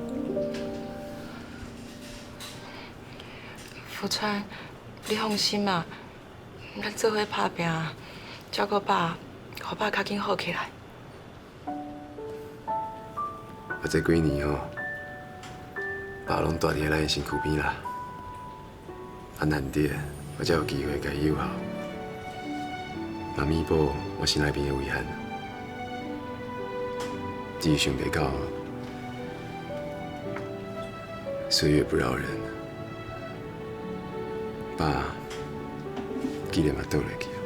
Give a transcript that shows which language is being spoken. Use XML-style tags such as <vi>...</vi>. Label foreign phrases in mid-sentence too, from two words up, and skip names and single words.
<nan>福川，你放心啊，咱做伙打拼，照顾爸，互爸较紧好起来。啊，这几年吼。爸拢住伫咱的身躯边啦，啊难得我才有机会甲伊友好，嘛弥补我心内边的遗憾。只是想袂到，岁月不饶人，爸竟然嘛倒落去。</nan>